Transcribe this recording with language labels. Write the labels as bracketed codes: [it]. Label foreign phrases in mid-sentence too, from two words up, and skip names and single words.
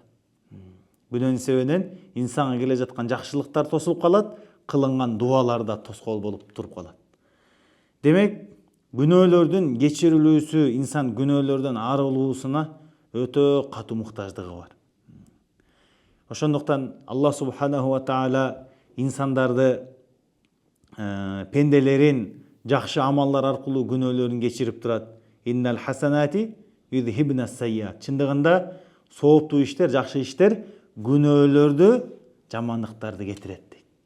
[ky] Күнөөнүн себебинен инсанга келе жаткан жакшылыктар тосулуп калат, кылынган дуалар да тоскоол болуп туруп калат. Демек, күнөөлөрдүн кечирилүүсү инсан күнөөлөрдөн арылуусуна өтө катуу муктаждыгы бар. Ошондуктан [ar] الله سبحانه و تعالى [ky] инсандарды, пенделерин жакшы амалдар аркылуу күнөөлөрүн кечирип турат. [ar] إن الحسنات يذهبن السيئات. [ky] Чындыгында сооптуу иштер, жакшы иштер күнөөлөрдү, жамандыктарды кетирет дейт.